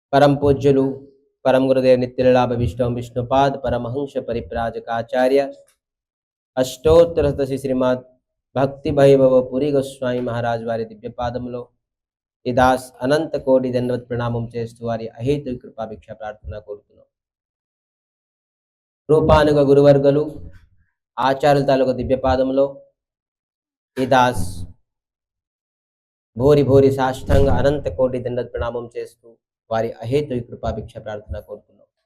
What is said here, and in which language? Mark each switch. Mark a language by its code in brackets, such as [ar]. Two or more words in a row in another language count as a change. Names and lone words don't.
[te] పరమ పూజ్యులు పరమ గురుదేవ నిత్యలాభ విష్ణుపాద పరమహంస పరిప్రాజకాచార్య అష్టోత్తర శ్రీమద భక్తి వైభవ పురీ గోస్వామి మహారాజ వారి దివ్య పాదములో ఈ దాస్ అనంత కోటి దండవత్ ప్రణామం చేస్తూ వారి అహేతు కృపాభిక్ష ప్రార్థన కోరుతున్నాం. రూపానుగ గురువర్గలు ఆచార్యుల తాలూకు దివ్య పాదములో ఈ దాస్ భూరి భూరి సాష్టాంగ అనంత కోటి దండవత్ ప్రణామం చేస్తూ వారి అహేతు కృపాభిక్ష ప్రార్థన కోరుతున్నాం.